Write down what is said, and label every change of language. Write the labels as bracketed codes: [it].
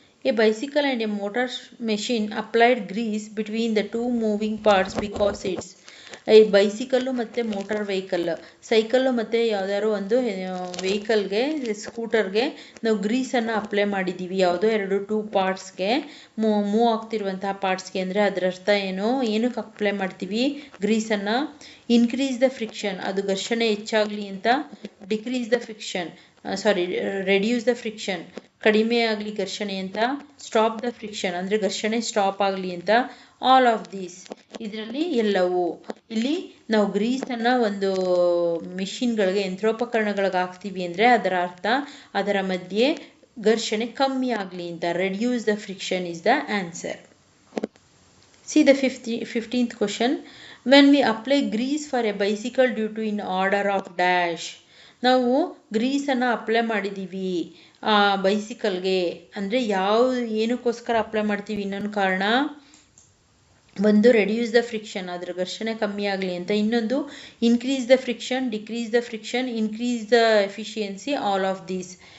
[en] A bicycle and a motor machine applied grease between the two moving parts because its. [kn] ಈ bicycle ಮತ್ತು motor vehicle, cycle ಮತ್ತು ಯಾವ್ದಾದ್ರು ಒಂದು ವೆಹಿಕಲ್ಗೆ, ಸ್ಕೂಟರ್ಗೆ ನಾವು ಗ್ರೀಸನ್ನು apply ಮಾಡಿದ್ದೀವಿ ಯಾವುದೋ 2 ಪಾರ್ಟ್ಸ್ಗೆ, ಮೂವ್ ಆಗ್ತಿರುವಂತಹ ಪಾರ್ಟ್ಸ್ಗೆ ಅಂದರೆ ಅದರ ಅರ್ಥ ಏನಕ್ಕೆ ಅಪ್ಲೈ ಮಾಡ್ತೀವಿ ಗ್ರೀಸನ್ನು? [en] increase the friction, [kn] ಅದು ಘರ್ಷಣೆ ಹೆಚ್ಚಾಗಲಿ ಅಂತ. [en] decrease the friction, reduce the friction, [kn] ಕಡಿಮೆ ಆಗಲಿ ಘರ್ಷಣೆ ಅಂತ. [en] stop the friction [kn] ಅಂದರೆ ಘರ್ಷಣೆ ಸ್ಟಾಪ್ ಆಗಲಿ ಅಂತ. [en] all of these, [kn] ಇದರಲ್ಲಿ ಎಲ್ಲವೂ. ಇಲ್ಲಿ ನಾವು ಗ್ರೀಸನ್ನು ಒಂದು ಮಿಷಿನ್ಗಳಿಗೆ, ಯಂತ್ರೋಪಕರಣಗಳಿಗೆ ಹಾಕ್ತೀವಿ ಅಂದರೆ ಅದರ ಅರ್ಥ ಅದರ ಮಧ್ಯೆ ಘರ್ಷಣೆ ಕಮ್ಮಿ ಆಗಲಿ ಅಂತ. [en] Reduce the friction is the answer. See the 15th question. When we apply grease for a bicycle due to in order of dash, [kn] ನಾವು ಗ್ರೀಸನ್ನು ಅಪ್ಲೈ ಮಾಡಿದ್ದೀವಿ ಬೈಸಿಕಲ್ಗೆ ಅಂದರೆ ಏನಕ್ಕೋಸ್ಕರ ಅಪ್ಲೈ ಮಾಡ್ತೀವಿ? ಇನ್ನೊಂದು ಕಾರಣ, ಒಂದು [en] reduce the friction, [kn] ಅದರ ಘರ್ಷಣೆ ಕಮ್ಮಿ ಆಗಲಿ ಅಂತ. [en] ಇನ್ನೊಂದು increase the friction, decrease the friction, increase the efficiency, all of these.